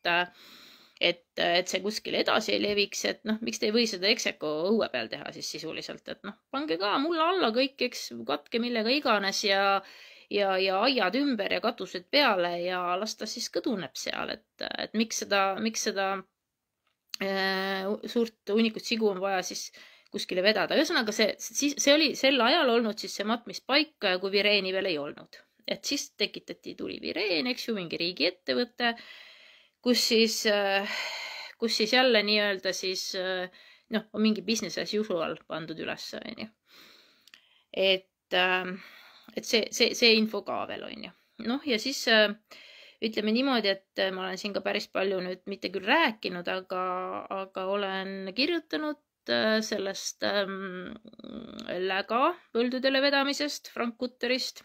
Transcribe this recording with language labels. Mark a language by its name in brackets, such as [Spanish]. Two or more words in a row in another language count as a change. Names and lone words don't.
[Estonian] et see kuskil edasi ei leviks, et noh, miks te ei või seda Execo õue peal teha siis sisuliselt, et noh, pange ka mulla alla kõik, eks, katke millega iganes ja aiad ümber ja katused peale ja las ta siis kõduneb seal, et miks seda suurt hunnikut sigu on vaja siis kuskile vedada. Ühesõnaga, see oli sel ajal olnud siis see matmispaik, kui Vireeni veel ei olnud. Et siis tuli Vireen, eks ju, mingi riigiettevõte, kus siis jälle nii-öelda siis, noh, on mingi [English] business as usual [Estonian] pandud üles, on ju. Et see info ka veel, on ju. Noh, ja siis ütleme niimoodi, et ma olen siin ka päris palju nüüd mitte küll rääkinud, aga olen kirjutanud sellest läga põldudele vedamisest, Frank Kutterist.